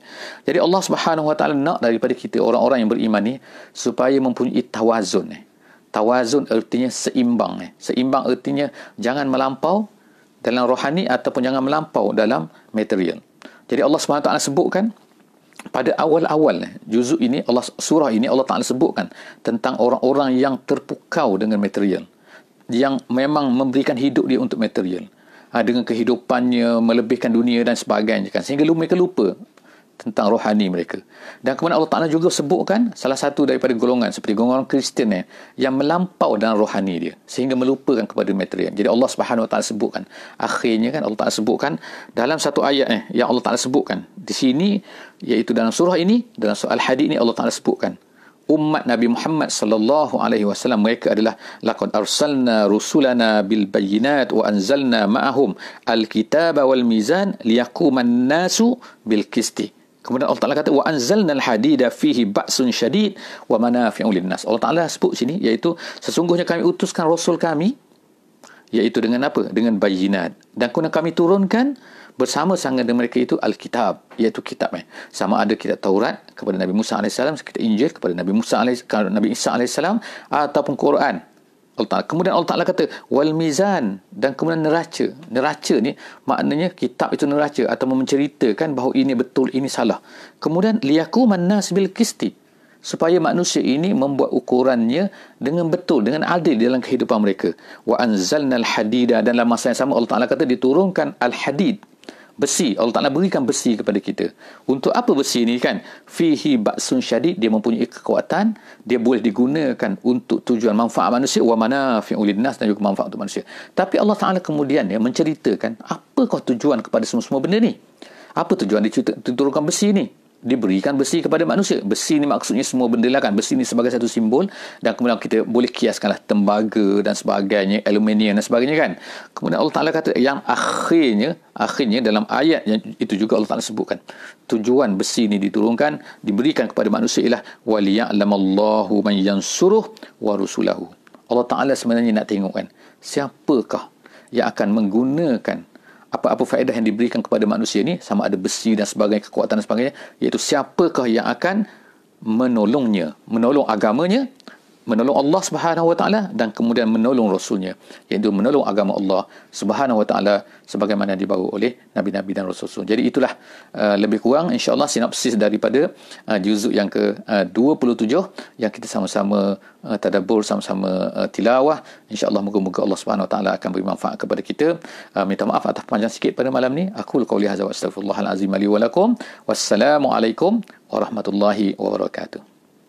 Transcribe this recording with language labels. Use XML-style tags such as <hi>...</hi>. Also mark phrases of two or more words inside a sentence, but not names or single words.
<ms>Jadi Allah</ms> <ar>سبحانه وتعالى</ar> <ms>nak daripada kita orang-orang yang beriman ni supaya mempunyai tawazun. Tawazun artinya seimbang. Seimbang artinya jangan melampau dalam rohani ataupun jangan melampau dalam material. Jadi Allah SWT sebutkan pada awal-awal juzuk ini, surah ini Allah Ta'ala sebutkan tentang orang-orang yang terpukau dengan material, yang memang memberikan hidup dia untuk material, dengan kehidupannya melebihkan dunia dan sebagainya kan, sehingga mereka lupa tentang rohani mereka. Dan kemudian Allah Ta'ala juga sebutkan salah satu daripada golongan seperti golongan Kristian yang melampau dalam rohani dia sehingga melupakan kepada material. Jadi Allah</ms> <ar>سبحانه وتعالى</ar> <ms>sebutkan akhirnya kan, Allah Ta'ala sebutkan dalam satu ayat yang Allah Ta'ala sebutkan di sini, iaitu dalam surah ini, dalam surah Al-Hadid ini Allah Ta'ala sebutkan umat Nabi Muhammad</ms> <ar>صلى الله عليه وسلم,</ar> <ms>mereka adalah</ms> <ar>لقد أرسلنا رسلنا بالبينات وأنزلنا معهم الكتاب والميزان ليقوم الناس بالقسط.</ar> <ms>Kemudian Allah Ta'ala kata</ms> <ar>وأنزلنا الحديد فيه بأس شديد ومنافع للناس.</ar> <ms>Allah Ta'ala sebut sini iaitu sesungguhnya kami utuskan rasul kami iaitu dengan apa? Dengan bayinat. Dan kemudian kami turunkan bersama-sama dengan mereka itu Alkitab, iaitu kitab. Sama ada kitab Taurat kepada Nabi Musa AS, kitab Injil kepada Nabi Isa AS, ataupun Quran. Kemudian Allah Ta'ala kata</ms> <ar>والميزان,</ar> <ms>dan kemudian neraca. Neraca ni maknanya kitab itu neraca atau menceritakan bahawa ini betul, ini salah.</ms> <ar>Kemudian ليقوم الناس بالقسط,</ar> <ms>supaya manusia ini membuat ukurannya dengan betul, dengan adil dalam kehidupan mereka.</ms> <ar>وأنزلنا الحديد,</ar> <ms>dan dalam masa yang sama Allah Ta'ala kata diturunkan al-hadid, besi. Allah Ta'ala berikan besi kepada kita. Untuk apa besi ni kan?</ms> <ar>فيه بأس شديد,</ar> <ms>dia mempunyai kekuatan, dia boleh digunakan untuk tujuan manfaat manusia,</ms> <ar>ومنافع للناس,</ar> <ms>dan juga manfaat untuk manusia. Tapi Allah Ta'ala kemudian menceritakan apakah tujuan kepada semua benda ni? Apa tujuan diturunkan besi ni? Diberikan besi kepada manusia. Besi ni maksudnya semua benda lah kan. Besi ni sebagai satu simbol, dan kemudian kita boleh kiaskanlah tembaga dan sebagainya, aluminium dan sebagainya kan. Kemudian Allah Ta'ala kata yang akhirnya dalam ayat yang itu juga Allah Ta'ala sebutkan tujuan besi ni diturunkan, diberikan kepada manusia ialah</ms> <ar>وليعلم الله من ينصره ورسله.</ar> <ms>Allah Ta'ala sebenarnya nak tengok kan, siapakah yang akan menggunakan apa-apa faedah yang diberikan kepada manusia ni, sama ada besi dan sebagainya, kekuatan dan sebagainya, iaitu siapakah yang akan menolongnya, menolong agamanya, menolong Allah</ms> <ar>سبحانه وتعالى,</ar> <ms>dan kemudian menolong Rasulnya, iaitu menolong agama Allah</ms> <ar>سبحانه وتعالى</ar> <ms>sebagaimana dibawa oleh Nabi-Nabi dan Rasul. Jadi itulah lebih kurang insya-Allah sinopsis daripada juzuk yang ke-27 yang kita sama-sama tadabbur, sama-sama tilawah. InsyaAllah moga-moga Allah</ms> <ar>سبحانه وتعالى</ar> <ms>akan beri manfaat kepada kita. Minta maaf atas panjang sikit pada malam ni.</ms> <ar>أقول قولي هذا وأستغفر الله العظيم لي ولكم. والسلام عليكم ورحمة الله وبركاته.</ar>